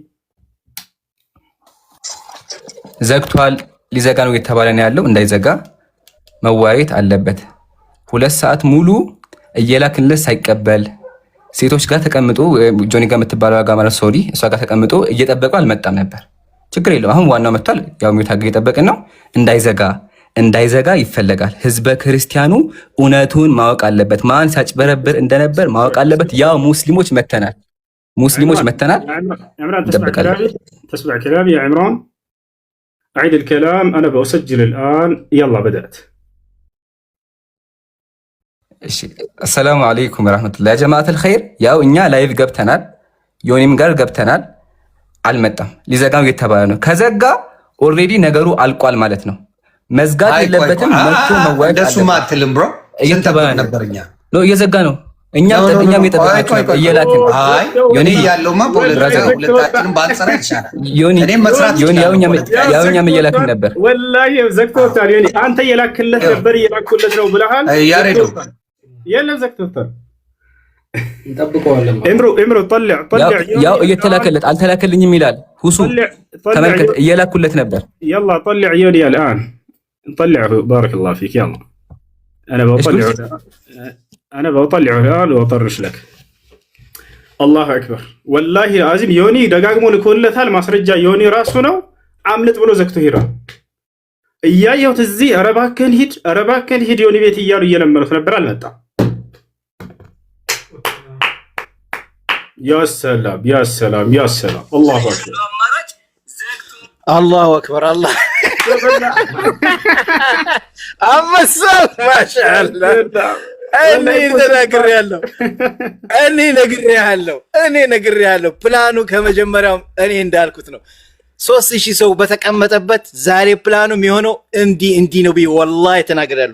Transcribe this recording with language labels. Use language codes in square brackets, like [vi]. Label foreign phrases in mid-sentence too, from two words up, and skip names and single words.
[am] ዘግቷል ሊዘጋ ነው የተባለ ነው ያለው። እንዳይዘጋ መዋየት አለበት። 2 ሰዓት ሙሉ እየላክንለት ሳይቀበል ሴቶች ጋር ተቀምጦ ጆኒ ጋር የምትባለው ጋር ማለት ሶሪ እሷ ጋር ተቀምጦ እየጠበቀው አልመጣም ነበር። ችግር የለውም። አሁን ዋናው መጥቷል። ያው ሚውታግ እየጠበቅን ነው። እንዳይዘጋ ይፈለጋል። ህዝበ ክርስቲያኑ እውነቱን ማወቅ አለበት። ማን ሲያጭበረብር እንደነበር ማወቅ አለበት። ያው ሙስሊሞች መተናል [ar] تسمع كلامي يا عمران؟ أعيد الكلام. أنا بسجل الآن. يلا بدأت. السلام عليكم ورحمة الله يا جماعة الخير. [am] ያው እኛ ላይቭ ገብተናል። ዮኒም ጋር ገብተናል። አልመጣም። ሊዘጋው እየተባለ ነው። ከዘጋ ኦልሬዲ ነገሩ አልቋል ማለት ነው። መዝጋት የለበትም። መጥቶ መዋየት እንደሱማ አትልም ብሮ እየተባለ ነበርኛ ነው። እየዘጋ ነው። እኛም እየጠበቅናችሁ ነበር። እየላክን አይ ዮኒ ያለውማ ሁለታችንም ባንሰራ ይሻላል። ዮኒ ያው እኛም እየላክን ነበር። ወላሂ ዘግቶታል። ዮኒ አንተ እየላክለት ነበር። እየላኩለት ነው ብለሃል። ያሬዶ የለም ዘግቶታል። እንጠብቀዋለን። [ar] እምሮ طلع [am] ያው እየተላከለት አልተላከልኝም ይላል ሁሱ ተመልከት እየላኩለት ነበር [ar] يلا طلع يوني الان نطلعه بارك الله فيك يلا انا بطلعه الان واطرش لك الله اكبر والله العظيم يوني [am] ደጋግሞ ልኮለታል ማስረጃ ዮኒ ራሱ ነው አምልጥ ብሎ ዘግቶ ሄራ እያየሁት እዚህ ኧረ እባክህን ሂድ ዮኒ ቤት እያሉ እየለመኑት ነበር አልመጣም [ar] يا سلام يا سلام يا سلام الله اكبر الله اكبر الله [am] አመሰል ማሻአላ እኔ ነግሬያለሁ ፕላኑ ከመጀመሪያው እኔ እንዳልኩት ነው 3000 ሰው በተቀመጠበት ዛሬ ፕላኑ የሚሆነው እንዲ ነው ቢ ወላሂ ተናግሬያለሁ